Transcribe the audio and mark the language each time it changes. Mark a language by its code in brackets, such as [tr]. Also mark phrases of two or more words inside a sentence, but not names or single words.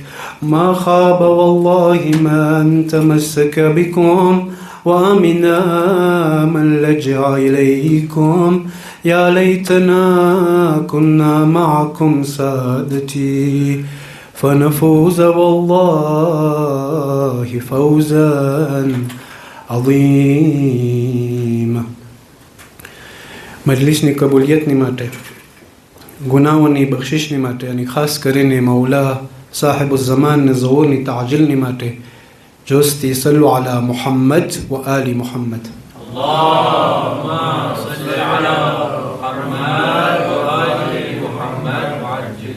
[ar] ما خاب والله من تمسك بكم وأمنا من لجأ إليكم. يا ليتنا كنا معكم سادتي فنفوز والله فوزا عظيما. [gu] મજલિસની કબૂલિયતની માટે, ગુનાહોની બક્ષિશની માટે અને ખાસ કરીને મૌલા સાહેબ ઝમાન ઝહૂરની તાજિલની માટે જોસ્તી [ar] صلوا على محمد وآل محمد. اللهم صل على محمد وآل محمد وعجل.